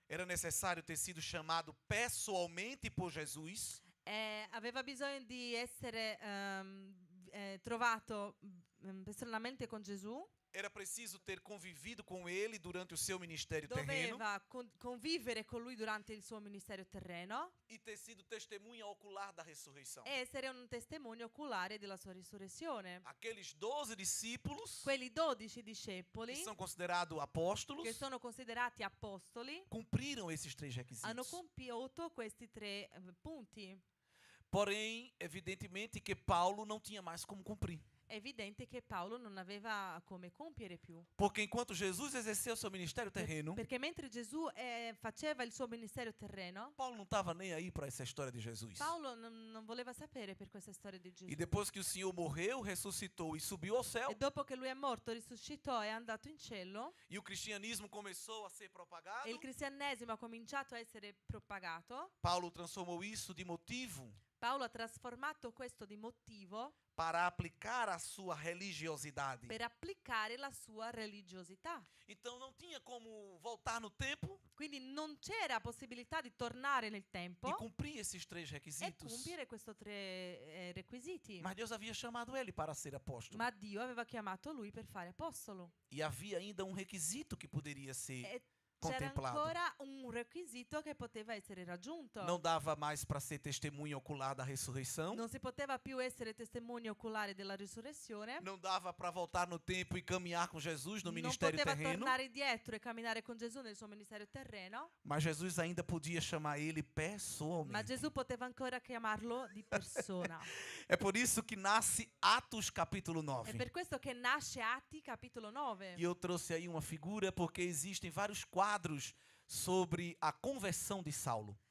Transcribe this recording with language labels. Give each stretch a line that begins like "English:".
Portuguese: Era necessário ter sido chamado pessoalmente por Jesus.
Italian: Aveva bisogno di essere trovato personalmente con Gesù.
Portuguese: Era preciso ter convivido com ele durante o seu ministério terreno.
Italian: Doveva convivere con lui durante il suo ministero terreno
Portuguese: E ter sido testemunha ocular da ressurreição.
Italian: e essere un testimone oculare della sua risurrezione.
Portuguese: Aqueles 12 discípulos,
Italian: Quelli 12 discepoli
Portuguese: que são considerados apóstolos,
Italian: che sono considerati apostoli
Portuguese: cumpriram esses 3
Italian: hanno
Portuguese: requisitos.
Italian: compiuto questi 3 punti.
Portuguese: Porém, evidentemente que Paulo não tinha mais como cumprir.
Italian: È evidente che Paolo non aveva come compiere più.
Portuguese: Porque enquanto Jesus exerceu seu ministério terreno,
Italian: Perché mentre Gesù faceva il suo ministero terreno,
Portuguese: Paulo não estava nem aí para essa história de Jesus.
Italian: Paolo non voleva sapere per questa storia di Gesù.
Portuguese: E depois que o Senhor morreu, ressuscitou e subiu ao céu,
Italian: E dopo che lui è morto, risuscitò e è andato in cielo,
Portuguese: e o cristianismo começou a ser propagado,
Italian: e il cristianesimo ha cominciato a essere propagato,
Portuguese: Paulo transformou isso de motivo
Italian: Paolo ha trasformato questo di motivo
Portuguese: para aplicar a sua religiosidade.
Italian: per applicare la sua religiosità.
Portuguese: Então não tinha como voltar no tempo
Italian: Quindi non c'era possibilità di tornare nel tempo
Portuguese: e cumprir esses 3
Italian: e
Portuguese: requisitos.
Italian: compiere questi 3 requisiti.
Portuguese: Mas Deus havia chamado ele para ser apóstolo.
Italian: Ma Dio aveva chiamato lui per fare apostolo.
Portuguese: E havia ainda um requisito que poderia ser
Italian: E c'era
Portuguese: contemplado.
Italian: ancora un requisito che poteva essere raggiunto.
Portuguese: Não dava mais para ser testemunha ocular da ressurreição.
Italian: Non si poteva più essere testimoni oculari della risurrezione.
Portuguese: Não dava para voltar no tempo e caminhar com Jesus no
Italian: Non
Portuguese: ministério
Italian: poteva
Portuguese: terreno.
Italian: tornare dietro e camminare con Gesù nel suo ministero terreno.
Portuguese: Mas Jesus ainda podia chamar ele
Italian: Ma
Portuguese: pessoalmente.
Italian: Gesù poteva ancora chiamarlo di persona.
Portuguese: É por isso que nasce Atos capítulo
Italian: È
Portuguese: 9.
Italian: per questo che nasce Atti capitolo 9.
Portuguese: E eu trouxe aí uma figura porque existem vários quadros sobre a conversão de Saulo.